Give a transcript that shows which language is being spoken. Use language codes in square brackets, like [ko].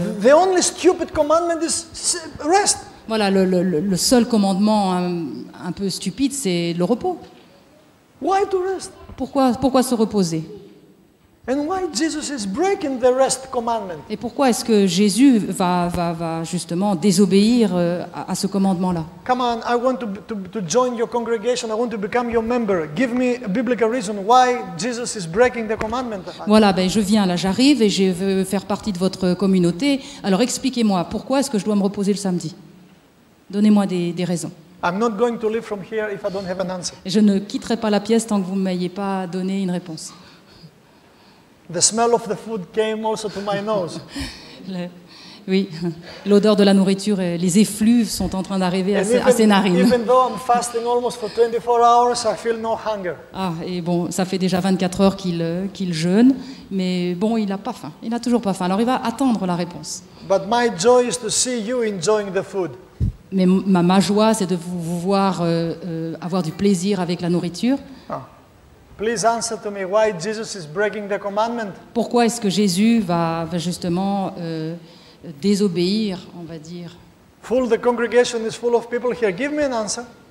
[en] The only stupid commandment is rest. [fr] Voilà, le seul commandement un peu stupide, c'est le repos. [en] Why to rest? [fr] Pourquoi se reposer? [en] And why Jesus is breaking the rest commandment? [fr] Et pourquoi est-ce que Jésus va justement désobéir à ce commandement-là? [en] Come on, I want to join your congregation. I want to become your member. Give me a biblical reason why Jesus is breaking the commandment. [fr] Voilà, je viens là, j'arrive et je veux faire partie de votre communauté. Alors expliquez-moi, pourquoi est-ce que je dois me reposer le samedi? Donnez-moi des raisons. [en] I'm not going to leave from here if I don't have an answer. [fr] Je ne quitterai pas la pièce tant que vous ne m'ayez pas donné une réponse. [en] The smell of the food came also to my nose. [fr] Oui, l'odeur de la nourriture, et les effluves sont en train d'arriver à ses narines. [en] Even though I'm fasting almost for 24 hours, I feel no hunger. [fr] Ah, et bon, ça fait déjà 24 heures qu'il jeûne, mais bon, il n'a pas faim. Il n'a toujours pas faim. Alors il va attendre la réponse. [en] But my joy is to see you enjoying the food. [fr] Mais ma joie, c'est de vous voir avoir du plaisir avec la nourriture. [en] Please answer to me why Jesus is breaking the commandment. [fr] Pourquoi est-ce que Jésus va justement désobéir, on va dire? [en] The congregation is full of people here. Give me an answer.